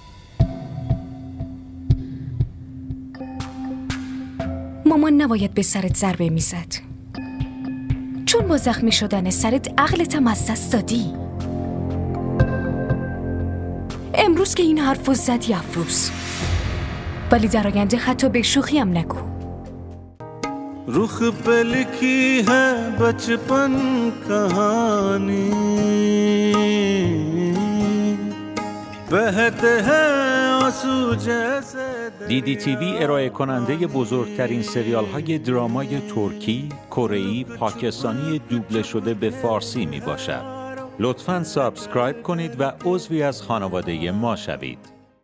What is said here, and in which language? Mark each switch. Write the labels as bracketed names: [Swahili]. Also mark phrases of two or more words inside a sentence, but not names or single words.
[Persian] مامان نباید به سرت ضربه میزد، چون با زخمی شدن سرت عقلتم از دست دادی. امروز که این حرفو زدی افروز، ولی در آینده حتی به شوخی هم نگو. [Hindi] रुख पे लिखी है बचपन कहानी बहते हैं आंसू जैसे [Persian] دیدی تیوی ارائه کننده بزرگترین سریال های درامای ترکی، کره‌ای، پاکستانی دوبله شده به فارسی می باشد. لطفاً سابسکرایب کنید و عضوی از خانواده ما شوید.